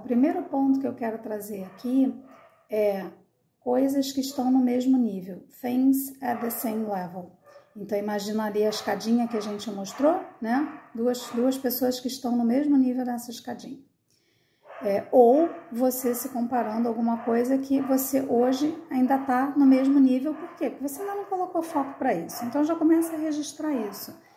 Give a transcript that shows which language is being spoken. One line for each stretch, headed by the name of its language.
Portuguese: primeiro ponto que eu quero trazer aqui é coisas que estão no mesmo nível.
English: Things at the same level.
Portuguese: Então, imagina ali a escadinha que a gente mostrou, né? Duas pessoas que estão no mesmo nível dessa escadinha. Ou você se comparando a alguma coisa que você hoje ainda está no mesmo nível. Por quê? Porque você ainda não colocou foco para isso. Então, já começa a registrar isso.